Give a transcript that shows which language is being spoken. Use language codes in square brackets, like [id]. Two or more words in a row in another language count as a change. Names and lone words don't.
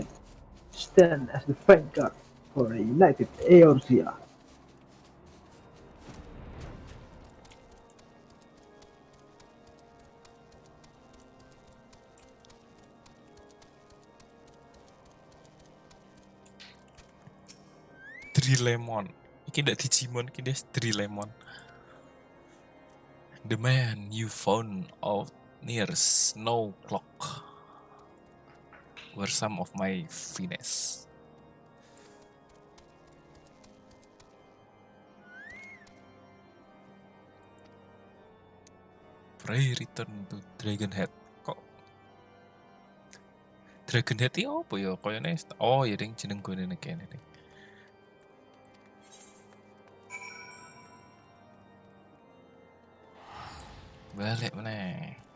[en] Stand as the vanguard for a united Eorzea. Lemon. [jv] Iki ndak Digimon, iki des Lemon. [en] The man you found out near Snow Clock were some of my finesse. Pray return to Dragonhead. [jv] Kok Dragonhead iki apa ya? Koyone oh ya ding jeneng gone kene ding. Balik meneh.